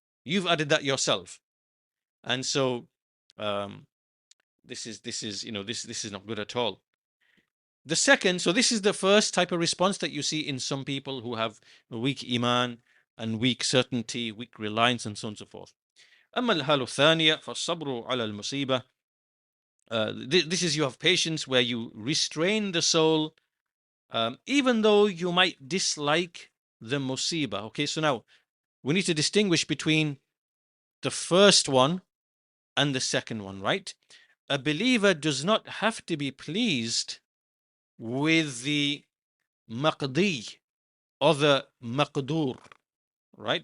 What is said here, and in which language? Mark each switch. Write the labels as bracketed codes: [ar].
[en] You've added that yourself, and so this is not good at all. The second, so this is the first type of response that you see in some people who have weak iman and weak certainty, weak reliance, and so on and so forth. [ar] أما الحالة الثانية فالصبر على المصيبة. [en] This is, you have patience where you restrain the soul, even though you might dislike the musibah. Okay, so now we need to distinguish between the first one and the second one, right? A believer does not have to be pleased with the maqdi or the maqdur, right?